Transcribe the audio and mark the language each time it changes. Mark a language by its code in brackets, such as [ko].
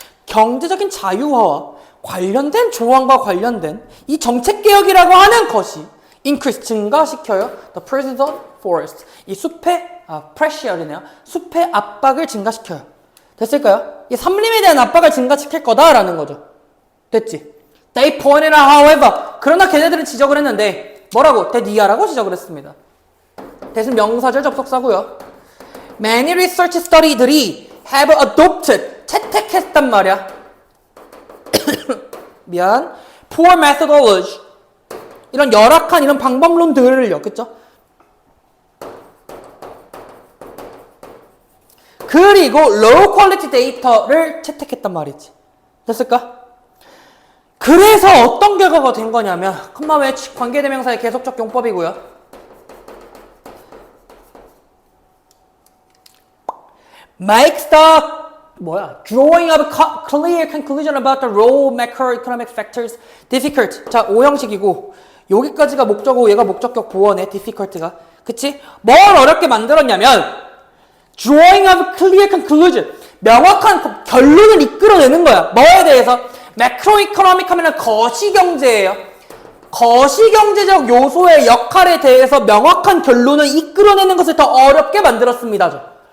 [ko] 경제적인 자유화와 관련된 조항과 관련된 이 정책개혁이라고 하는 것이 [en] increase, [ko] 증가시켜요. [en] The presence of forest, [ko] 이 숲의 [en] pressure이네요. [ko] 숲의 압박을 증가시켜요. 됐을까요? 이 삼림에 대한 압박을 증가시킬 거다라는 거죠. 됐지? [en] They pointed out, however, [ko] 그러나 걔네들은 지적을 했는데 뭐라고? 대디아라고 지적을 했습니다. 대신 명사절 접속사고요. [en] Many research study들이 have adopted, [ko] 채택했단 말이야. 미안. [en] Poor methodology, [ko] 이런 열악한 이런 방법론들을요. 그쵸? 그리고 [en] low quality data [ko] 를 채택했단 말이지. 됐을까? 그래서 어떤 결과가 된 거냐면 컴마의 관계대명사의 계속적 용법이고요. [en] makes the drawing of clear conclusion about the raw macroeconomic factors difficult. [ko] 자, 5형식이고 여기까지가 목적어고 얘가 목적격 보어네. difficult가. 그치? 뭘 어렵게 만들었냐면 [en] drawing of clear conclusion, [ko] 명확한 결론을 이끌어내는 거야. 뭐에 대해서? 매크로이코노믹 하면 거시경제예요. 거시경제적 요소의 역할에 대해서 명확한 결론을 이끌어내는 것을 더 어렵게 만들었습니다.